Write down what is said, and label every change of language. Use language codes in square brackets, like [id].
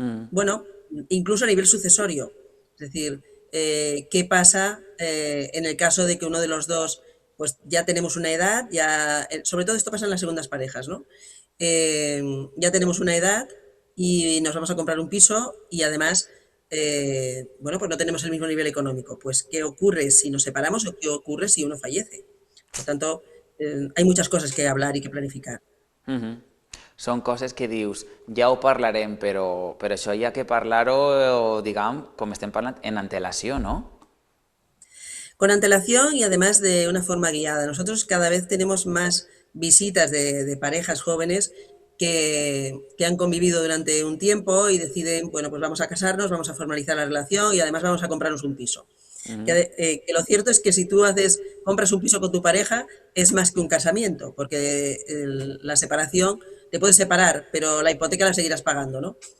[es] Bueno, incluso a nivel sucesorio. Es decir, qué pasa en el caso de que uno de los dos, pues ya tenemos una edad, sobre todo esto pasa en las segundas parejas, ¿no? Ya tenemos una edad y nos vamos a comprar un piso y además, pues no tenemos el mismo nivel económico. Pues, ¿qué ocurre si nos separamos o qué ocurre si uno fallece? Por tanto, hay muchas cosas que hablar y que planificar. [ca] Són coses que dius, ja ho parlarem, però això hi ha que parlar-ho, diguem, com estem parlant, en antelació, ¿no? [es] Con antelación y además de una forma guiada. Nosotros cada vez tenemos más visitas de parejas jóvenes que han convivido durante un tiempo y deciden, bueno, pues vamos a casarnos, vamos a formalizar la relación y además vamos a comprarnos un piso. Ujú, Que lo cierto es que si tú compras un piso con tu pareja, es más que un casamiento, porque la separación te puedes separar, pero la hipoteca la seguirás pagando, ¿no?